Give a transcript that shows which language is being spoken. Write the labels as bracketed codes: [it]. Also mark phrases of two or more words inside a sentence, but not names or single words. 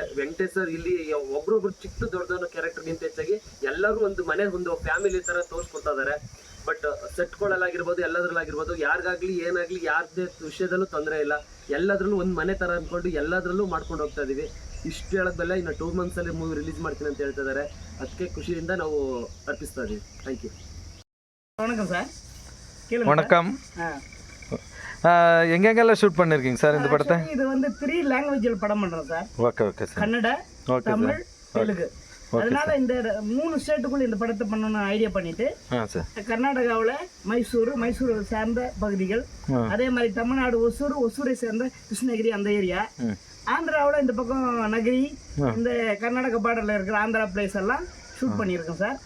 [kn] ವೆಂಕಟೇಶ್ ಸರ್ ಇಲ್ಲಿ ಒಬ್ರೊಬ್ರು ಚಿಕ್ಕ ದೊಡ್ಡದವ್ರ ಕ್ಯಾರೆಕ್ಟರ್ಗಿಂತ ಹೆಚ್ಚಾಗಿ ಎಲ್ಲರೂ ಒಂದು ಮನೆ ಒಂದು ಫ್ಯಾಮಿಲಿ ಥರ ತೋರಿಸ್ಕೊಡ್ತಾ ಇದ್ದಾರೆ. ಬಟ್ ಸೆಟ್ಗಳಲ್ಲಾಗಿರ್ಬೋದು, ಎಲ್ಲದ್ರಲ್ಲಾಗಿರ್ಬೋದು, ಯಾರಿಗಾಗಲಿ ಏನಾಗಲಿ ಯಾರದೇ ವಿಷಯದಲ್ಲೂ ತೊಂದರೆ ಇಲ್ಲ. ಎಲ್ಲದ್ರಲ್ಲೂ ಒಂದು ಮನೆ ಥರ ಅಂದ್ಕೊಂಡು ಎಲ್ಲದರಲ್ಲೂ ಮಾಡ್ಕೊಂಡು ಹೋಗ್ತಾ ಇದ್ದೀವಿ. ಇಷ್ಟು ಹೇಳೋದಲ್ಲ, ಇನ್ನು 2 ಮಂತ್ಸಲ್ಲಿ ಮೂವಿ ರಿಲೀಸ್ ಮಾಡ್ತೀನಿ ಅಂತ ಹೇಳ್ತಾ ಇದ್ದಾರೆ. ಅದಕ್ಕೆ ಖುಷಿಯಿಂದ ನಾವು ಅರ್ಪಿಸ್ತಾ ಇದ್ದೀವಿ. [en] Thank you. [ta] வணக்கம் சார். வணக்கம். எங்கெங்கெல்லாம் ஷூட் பண்ணியிருக்கீங்க சார் இந்த படத்தை? இது வந்து 3 லாங்குவேஜில் படம் பண்ணுறோம் சார். [en] Okay okay sir. [ta] கன்னடா, தமிழ், தெலுங்கு. அதனால இந்த 3 ஸ்டேட்டுக்குள்ள இந்த படத்தை பண்ணணும்னு ஐடியா பண்ணிட்டு கர்நாடகாவில் மைசூர் சார்ந்த பகுதிகள், அதே மாதிரி தமிழ்நாடு ஒசூரை சேர்ந்த கிருஷ்ணகிரி அந்த ஏரியா, ஆந்திராவில் இந்த பக்கம் நகரி, இந்த கர்நாடகா பார்டரில் இருக்கிற ஆந்திரா பிளேஸ் எல்லாம் ஷூட் பண்ணியிருக்கோம் சார்.